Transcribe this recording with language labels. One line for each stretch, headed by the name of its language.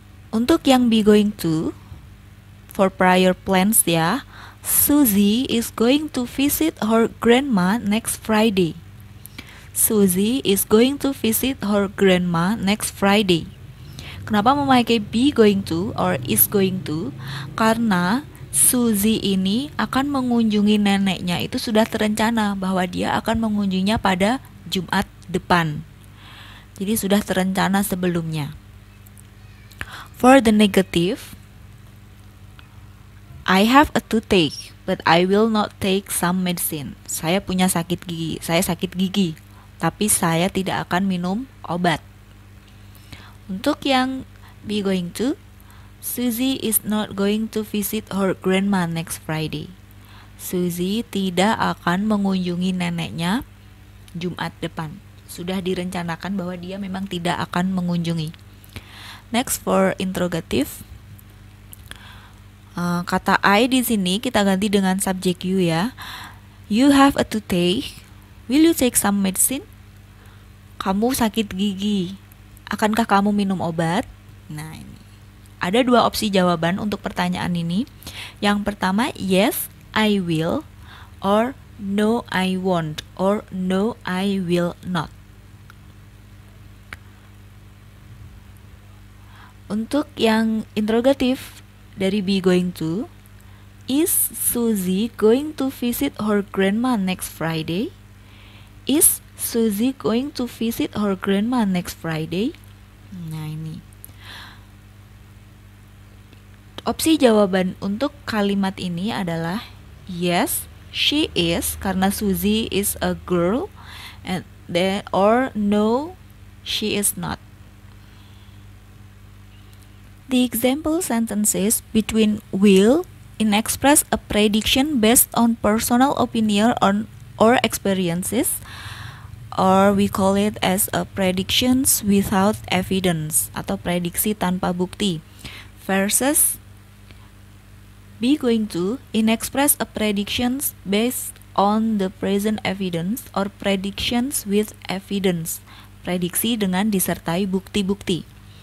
Indonesian: Untuk yang
English: be going to, for prior plans ya, Suzy is going to visit her grandma next Friday. Suzy is going to visit her grandma next Friday.
Indonesian: Kenapa memakai
English: be going to or is going to?
Indonesian: Karena Suzy ini akan mengunjungi neneknya itu sudah terencana bahwa dia akan mengunjunginya pada Jumat depan. Jadi sudah terencana sebelumnya.
English: For the negative, I have a toothache, but I will not take some medicine.
Indonesian: Saya punya sakit gigi, saya sakit gigi, tapi saya tidak akan minum obat. Untuk yang
English: be going to, Suzy is not going to visit her grandma next Friday.
Indonesian: Suzy tidak akan mengunjungi neneknya Jumat depan. Sudah direncanakan bahwa dia memang tidak akan mengunjungi.
English: Next for interrogative.
Indonesian: Kata I di sini kita ganti dengan subjek you ya.
English: You have a toothache. Will you take some medicine?
Indonesian: Kamu sakit gigi. Akankah kamu minum obat? Nah, ini. Ada 2 opsi jawaban untuk pertanyaan ini. Yang pertama,
English: yes, I will, or no, I won't, or no, I will not.
Indonesian: Untuk yang interrogatif dari
English: be going to, is Suzy going to visit her grandma next Friday? Is Suzy going to visit her grandma next Friday?
Indonesian: Nah, ini. Opsi jawaban untuk kalimat ini adalah
English: yes, she is,
Indonesian: karena
English: Suzy is a girl, and then, or no, she is not. The example sentences between will in express a prediction based on personal opinion or experiences, or we call it as a predictions without evidence
Indonesian: atau prediksi tanpa bukti,
English: versus be going to in express a predictions based on the present evidence or predictions with evidence,
Indonesian: prediksi dengan disertai bukti-bukti.